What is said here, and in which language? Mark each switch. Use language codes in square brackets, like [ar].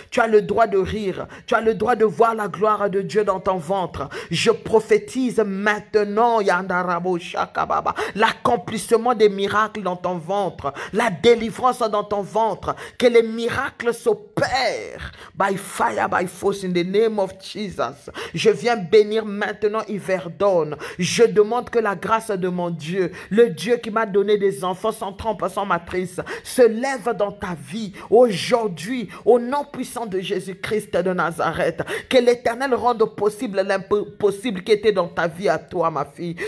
[fr] Tu as le droit de rire. Tu as le droit de voir la gloire de Dieu dans ton ventre. Je prophétise maintenant, Yandarabo Shakababa, l'accomplissement des miracles dans ton ventre. La délivrance dans ton ventre. Que les miracles s'opèrent. [en] By fire, by force, in the name of Jesus. [fr] Je viens bénir maintenant Yverdon. Je demande que la grâce de mon Dieu, le Dieu qui m'a donné des enfants sans trompe, sans matrice, se lève dans ta vie aujourd'hui au nom puissant de Jésus-Christ de Nazareth. Que l'Éternel rende possible l'impossible qui était dans ta vie à toi, ma fille.